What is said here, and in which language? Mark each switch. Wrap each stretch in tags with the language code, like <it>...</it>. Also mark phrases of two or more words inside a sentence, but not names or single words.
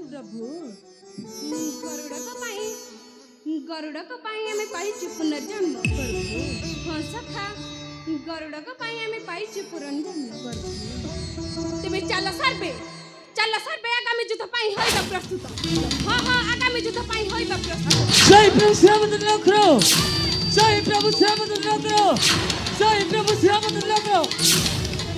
<or>ଗରୁଡ଼ଙ୍କ ପାଇଁ ଆମେ ପାଇଛୁ ପୁନର୍ଜନ୍ମ ପ୍ରଭୁ। ହଁ ସଖା, ଗରୁଡ଼ଙ୍କ ପାଇଁ ଆମେ ପାଇଛୁ ପୁନର୍ଜନ୍ମ ପ୍ରଭୁ। ତେବେ ଚାଲ ସର୍ବେ ଆଗାମୀ ଯୁଦ୍ଧ ପାଇଁ ହୋଇବା ପ୍ରସ୍ତୁତ। ହଁ ଆଗାମୀ ଯୁଦ୍ଧ ପାଇଁ ହୋଇବା ପ୍ରସ୍ତୁତ।</or> <hi>जय प्रभु श्यामचंद्र करो, जय प्रभु श्यामचंद्र करो, जय प्रभु श्यामचंद्र करो।</hi>